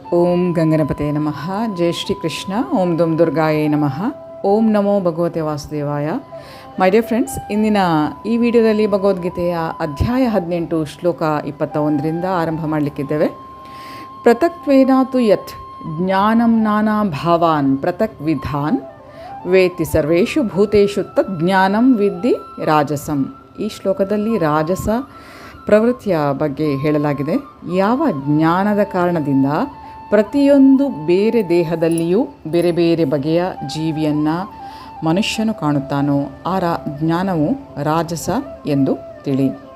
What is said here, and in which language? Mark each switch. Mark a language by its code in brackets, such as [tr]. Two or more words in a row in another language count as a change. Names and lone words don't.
[sa] ಓಂ ಗಂಗನಪತೆ ನಮಃ. ಜೈ ಶ್ರೀ ಕೃಷ್ಣ. ಓಂ ದುಂ ದುರ್ಗಾಯೇ ನಮಃ. ಓಂ ನಮೋ ಭಗವತೆ ವಾಸುದೇವಾಯ. [en] My dear friends, [kn] ಇಂದಿನ ಈ ವಿಡಿಯೋದಲ್ಲಿ ಭಗವದ್ಗೀತೆಯ ಅಧ್ಯಾಯ 18 ಶ್ಲೋಕ 21ರಿಂದ ಆರಂಭ ಮಾಡಲಿಕ್ಕಿದ್ದೇವೆ. [sa] ಪೃಥಕ್ತ್ವೇನಾತು ಯತ್ ಜ್ಞಾನಂ ನಾನಾ ಭಾವಾನ್ ಪೃಥಕ್ ವಿಧಾನ್ ವೇತ್ತಿ ಸರ್ವೇಷು ಭೂತೇಷು ತದ್ ಜ್ಞಾನಂ ವಿದ್ಧಿ ರಾಜಸಂ. [kn] ಈ ಶ್ಲೋಕದಲ್ಲಿ ರಾಜಸ ಪ್ರವೃತ್ತಿಯ ಬಗ್ಗೆ ಹೇಳಲಾಗಿದೆ. ಯಾವ ಜ್ಞಾನದ ಕಾರಣದಿಂದ ಪ್ರತಿಯೊಂದು ಬೇರೆ ದೇಹದಲ್ಲಿಯೂ ಬೇರೆ ಬೇರೆ ಬಗೆಯ ಜೀವಿಯನ್ನು ಮನುಷ್ಯನು ಕಾಣುತ್ತಾನೋ ಆ ಜ್ಞಾನವು ರಾಜಸ ಎಂದು ತಿಳಿ.